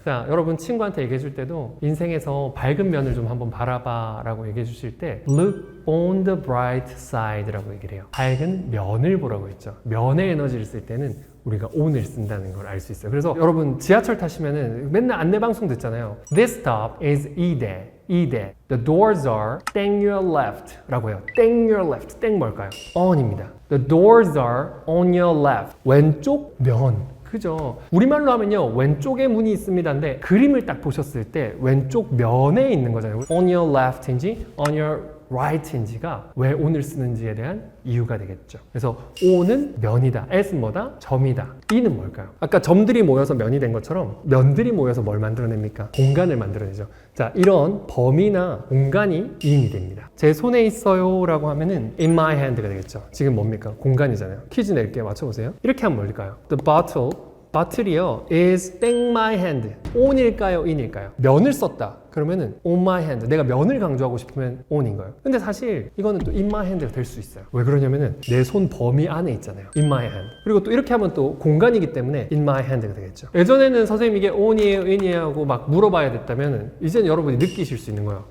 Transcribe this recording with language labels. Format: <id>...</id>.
<ko>자, 여러분 친구한테 얘기해 줄 때도 인생에서 밝은 면을 좀 한번 바라봐 라고 얘기해 주실 때</ko> <en>look on the bright side</en> <ko>라고 얘기를 해요. 밝은 면을 보라고 했죠. 면의 에너지를 쓸 때는 우리가 on을 쓴다는 걸 알 수 있어요. 그래서 여러분 지하철 타시면은 맨날 안내방송 듣잖아요.</ko> <en>This stop is 이대. The doors are 땡 your left</en> <ko>라고 해요. 땡</ko> <en>your left.</en> <ko>땡 뭘까요? on입니다.</ko> <en>The doors are on your left.</en> <ko>왼쪽 면. 그죠? 우리말로 하면요. 왼쪽에 문이 있습니다인데 그림을 딱 보셨을 때 왼쪽 면에 있는 거잖아요.</ko> <en>On your left</en> <ko>인지</ko> <en>on your right</en> <ko>인지가 왜 on을 쓰는지에 대한 이유가 되겠죠. 그래서 on은 면이다. at은 뭐다? 점이다. e는 뭘까요? 아까 점들이 모여서 면이 된 것처럼 면들이 모여서 뭘 만들어냅니까? 공간을 만들어내죠. 자, 이런 범위나 공간이 이인이 됩니다. 제 손에 있어요 라고 하면은</ko> <en>in my hand</en> <ko>가 되겠죠. 지금 뭡니까? 공간이잖아요. 퀴즈 낼게요. 맞춰보세요. 이렇게 하면 뭘까요?</ko> <en>The bottle이요 is 땡 my hand.</en> <ko>on일까요? in일까요? 면을 썼다. 그러면은</ko> <en>on my hand.</en> <ko>내가 면을 강조하고 싶으면 on인 거예요. 근데 사실 이거는 또</ko> <en>in my hand</en> <ko>가 될 수 있어요. 왜 그러냐면은 내 손 범위 안에 있잖아요.</ko> <en>in my hand.</en> <ko>그리고 또 이렇게 하면 또 공간이기 때문에</ko> <en>in my hand</en> <ko>가 되겠죠. 예전에는 선생님 이게 on이에요, in이에요 하고 막 물어봐야 됐다면은 이제는 여러분이 느끼실 수 있는 거예요.</ko>